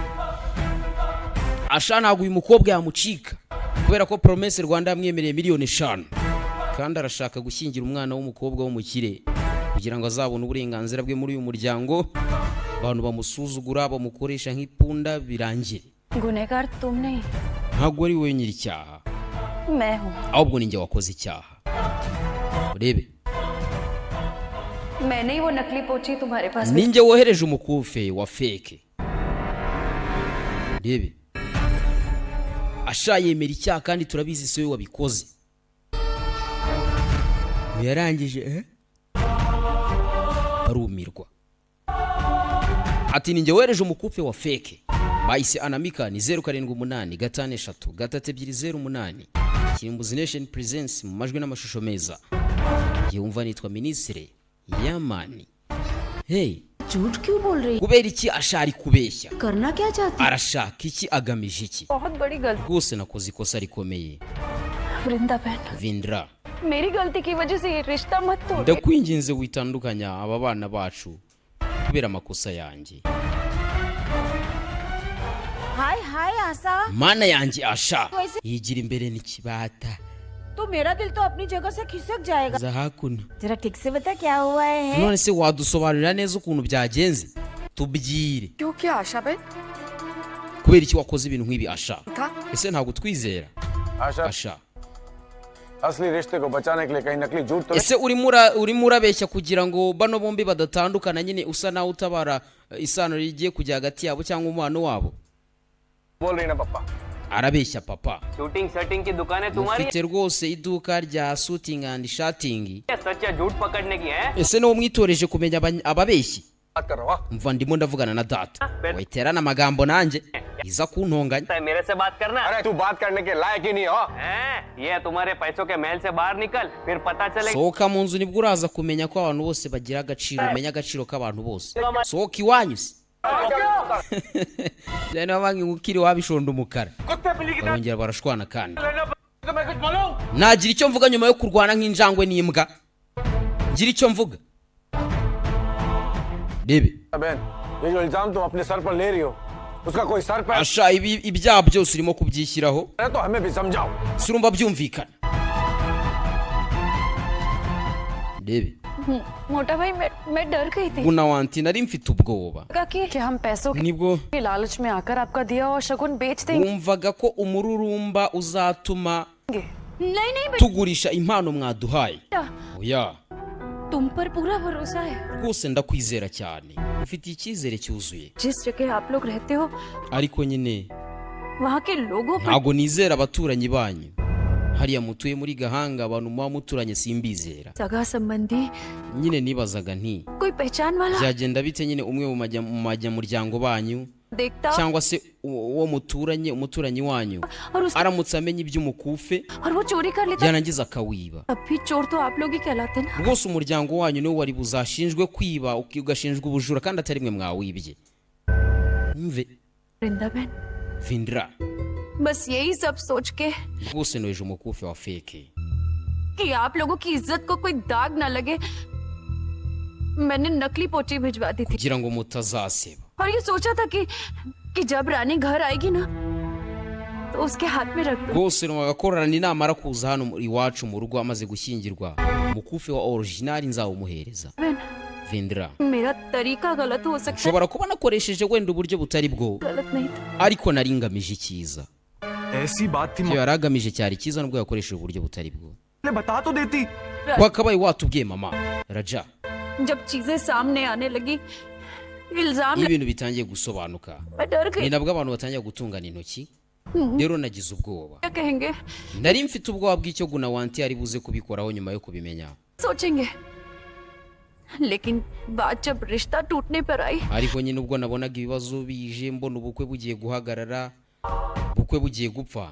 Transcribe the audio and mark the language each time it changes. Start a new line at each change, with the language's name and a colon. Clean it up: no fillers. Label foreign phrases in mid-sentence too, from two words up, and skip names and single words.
Kinyarwanda: Asha ntabwo uyu mukobwa yamucika kubera ko Promesse Rwanda yamwemereye miliyoni 5 kandi arashaka gushyingira umwana w'umukobwa w'umukire kugira ngo azabone uburenganzira bwe muri uyu muryango. abantu bamusuzugura bamukoresha nk'ipunda birangire.
Hindi: गुनहगार तुम नहीं
Kinyarwanda: ntabwo ari wowe nyiri icyaha
Hindi: मैं हूँ
Kinyarwanda: ahubwo ni njye wakoze icyaha. urebe
Hindi: मैंने ही वो नकली पोची तुम्हारे पास
Kinyarwanda: ni njye wohereje umukufe wa fake. urebe Asha yemera icyaha kandi turabizi se we wabikoze. yarangije arumirwa ati ni njye wohereje umukufe wa fake. bahise anamika ni 0785532308 Kirimbuzi Nation Presence mu majwi n'amashusho meza. yumva nitwa Ministre Yamani. hey
Hindi: झूठ क्यों बोल रही
Kinyarwanda: kubera iki Asha ari kubeshya?
Hindi: करना क्या चाहती
Kinyarwanda: arashaka iki agamije iki?
Hindi: बहुत बड़ी गलती
Kinyarwanda: rwose nakoze ikosa rikomeye.
Hindi: वृंदा बहन
Kinyarwanda: Vindra
Hindi: मेरी गलती की वजह से ये रिश्ता मत तोड़
Kinyarwanda: ndakwinginze witandukanya aba bana bacu kubera amakosa yanjye.
Hindi: हाय हाय आशा
Kinyarwanda: mana yanjye Asha yigira imbere n'ikibata.
Hindi: तो मेरा दिल तो अपनी जगह से खिसक जाएगा
Kinyarwanda: za hakuno.
Hindi: जरा ठीक से बता क्या हुआ है
Kinyarwanda: none se wadusobanurira neza ukuntu byagenze? tubyire.
Hindi: क्यों क्या आशा बहन
Kinyarwanda: kubera iki wakoze ibintu nk'ibi Asha?
Hindi: था
Kinyarwanda: ese ntabwo twizera
Hindi: आशा
Kinyarwanda: Asha?
Hindi: असली रिश्ते को बचाने के लिए कहीं नकली झूठ तो
Kinyarwanda: ese urimo urabeshya kugira ngo bano bombi badatandukana nyine usa nawe utabara isano rigiye kujya hagati yabo cyangwa umubano wabo?
Hindi: बोल रही ना पापा.
Kinyarwanda: arabeshya papa.
English: shooting setting
Hindi: की दुकानें तुम्हारी
Kinyarwanda: ufite rwose iduka rya
English: shooting and shooting.
Hindi: है, सच या झूठ पकड़ने की है.
Kinyarwanda: ese niwo mwitoreje kumenya ababeshyi?
Hindi: बात कर रहा हूँ.
Kinyarwanda: mva ndimo ndavugana na data wayiterana amagambo nanjye iza kuntonganya.
Hindi: मेरे से बात करना अरे तू बात करने के लायक ही नहीं हो. हैं? ये तुम्हारे पैसों के महल से बाहर निकल फिर पता चलेगा.
Kinyarwanda: sohoka mu nzu nibwo uraza kumenya ko abantu bose bagira agaciro. umenya agaciro k'abantu bose. sohoka iwanyu se. cyane wabangi ukiri wabishonda umukara. barongera barashwana kandi nagira icyo mvuga nyuma yo kurwana nk'injangwe n'imbwa. ngira icyo mvuga. Debe
Hindi: बहन ये जो इल्जाम तुम अपने सर पर ले रही हो उसका कोई सर पैर
Kinyarwanda: asha ibyaha byose urimo kubyishyiraho
Hindi: है तो हमें भी समझाओ।
Kinyarwanda: surumva byumvikana ndebe
Hindi: मोटा भाई मैं डर गई थी
Kinyarwanda: Gunawanti nari mfite ubwoba
Hindi: कि हम पैसों
Kinyarwanda: nibwo
Hindi: के लालच में आकर आपका दिया और शगुन बेच देंगे
Kinyarwanda: wumvaga ko umururumba uzatuma
Hindi: नहीं नहीं
Kinyarwanda: tugurisha impano mwaduhaye oya
Hindi: तुम पर पूरा भरोसा है
Kinyarwanda: rwose ndakwizera cyane ufitiye icyizere cyuzuye
Hindi: जिस जगह आप लोग रहते हो
Kinyarwanda: ariko nyine
Hindi: वहाँ के लोगों पर
Kinyarwanda: ntago nizera abaturanyi banyu hariya mutuye muri Gahanga abantu muba muturanye simbizera
Hindi: सगा संबंधी
Kinyarwanda: nyine nibazaga nti
Hindi: कोई पहचान वाला
Kinyarwanda: byagenda bite nyine umwe mu majyamuryango banyu
Hindi: देखता
Kinyarwanda: cyangwa se uwo muturanye umuturanyi wanyu aramutse amenya iby'umukufe
Hindi: और वो चोरी कर लेता
Kinyarwanda: yarangiza akawiba
Hindi: अब भी चोर तो आप लोग ही कहलाते हैं ना
Kinyarwanda: rwose umuryango wanyu niwo wari buzashinjwe kwiba ugashinjwa ubujura kandi atari mwe mwawibye mve
Hindi: वृंदावन
Kinyarwanda: Vindra
Hindi: बस यही सब सोच के
Kinyarwanda: rwose noheje umukufe wa feke
Hindi: कि आप लोगों की इज्जत को कोई दाग ना लगे मैंने नकली पोची भिजवा दी थी
Kinyarwanda: kugira ngo mutazaseba
Hindi: और ये सोचा था कि जब रानी घर आएगी ना तो उसके हाथ में रख दो
Kinyarwanda: rwose numvaga ko Rani namara kuza hano iwacu mu rugo amaze gushyingirwa umukufe wa original nzawumuhereza Vindra
Hindi: मेरा तरीका गलत हो सकता है
Kinyarwanda: nshobora kuba nakoresheje wenda uburyo butari bwo
Hindi: गलत नहीं था
Kinyarwanda: ariko nari ngamije icyiza
Hindi: ऐसी बात थी
Kinyarwanda: icyo yari agamije cyari cyiza nubwo yakoresheje uburyo butari bwo
Hindi: बता तो देती
Kinyarwanda: wakabaye watubwiye mama Raja
Hindi: जब चीजें सामने आने लगी इल्जाम
Kinyarwanda: iyo ibintu bitangiye gusobanuka
Hindi: मैं डर गई
Kinyarwanda: ni nabwo abantu batangiye gutungana intoki rero nagize ubwoba
Hindi: क्या कहेंगे
Kinyarwanda: nari mfite ubwoba bw'icyo Gunawanti ari buze kubikoraho nyuma yo kubimenya
Hindi: सोचेंगे लेकिन बात जब रिश्ता टूटने पर आई
Kinyarwanda: ariko nyine ubwo nabonaga ibibazo bije mbona ubukwe bugiye guhagarara ubukwe bugiye gupfa